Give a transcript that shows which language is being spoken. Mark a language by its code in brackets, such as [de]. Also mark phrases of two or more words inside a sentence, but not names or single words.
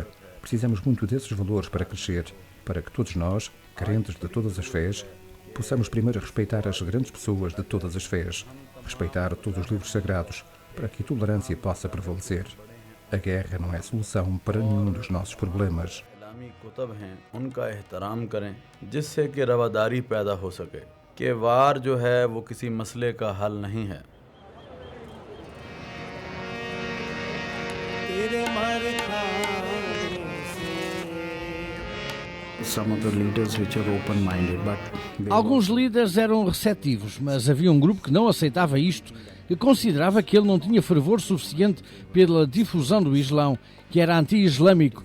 [pt] Precisamos muito desses valores para crescer, para que todos nós, crentes de todas as fés, possamos primeiro respeitar as grandes pessoas de todas as fés, respeitar todos os livros sagrados, para que a tolerância possa prevalecer. A guerra não é solução para nenhum dos nossos problemas. [ur] کتب ہیں ان کا احترام کریں جس سے کہ رواداری پیدا ہو سکے کہ وار جو ہے وہ کسی مسئلے کا حل نہیں ہے. [pt] Alguns líderes eram receptivos, mas havia um grupo que não aceitava isto, que considerava que ele não tinha fervor suficiente pela difusão do Islão, que era anti-islâmico.